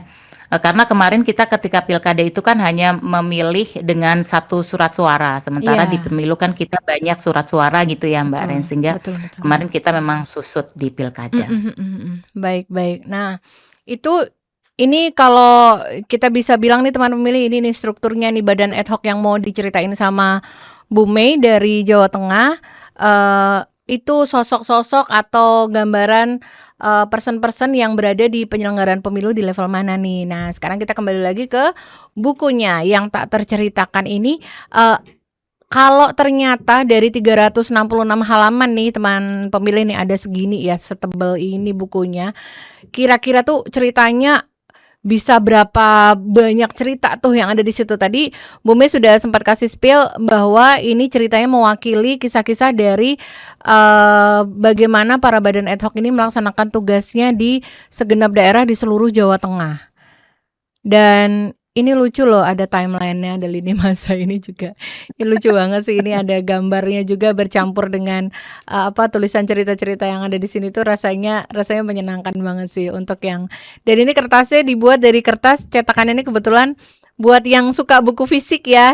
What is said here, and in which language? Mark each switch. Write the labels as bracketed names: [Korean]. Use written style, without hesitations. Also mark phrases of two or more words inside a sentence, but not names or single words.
[Indonesian] Karena kemarin kita ketika pilkada itu kan hanya memilih dengan satu surat suara, sementara di Iya, pemilu kan kita banyak surat suara gitu ya Mbak Ren, betul, sehingga betul, betul. kemarin kita memang susut di Mhm, pilkada. mhm, mhm. Baik, baik. Nah, itu ini kalau kita bisa bilang nih teman pemilih, ini nih strukturnya nih badan [Latin] ad hoc [Indonesian] yang mau diceritain sama Bu Mei dari Jawa Tengah, itu sosok-sosok atau gambaran, person-person yang berada di penyelenggaraan pemilu di level mana nih. Nah, sekarang kita kembali lagi ke bukunya yang tak terceritakan ini, eee kalau ternyata dari 366 halaman nih teman pemilih nih, ada segini ya, setebel ini bukunya, kira-kira tuh ceritanya bisa berapa banyak cerita tuh yang ada di situ. Tadi Bu Mei sudah sempat kasih spill bahwa ini ceritanya mewakili kisah-kisah dari, bagaimana para badan [Latin] ad hoc [Indonesian] ini melaksanakan tugasnya di segenap daerah di seluruh Jawa Tengah. Dan ini lucu loh, ada timeline-nya, ada lini masa ini juga. Ini lucu banget sih, ini ada gambarnya juga bercampur dengan, tulisan cerita-cerita yang ada di sini tuh rasanya rasanya menyenangkan banget sih untuk yang, dan ini kertasnya dibuat dari kertas cetakan ini kebetulan buat yang suka buku fisik ya.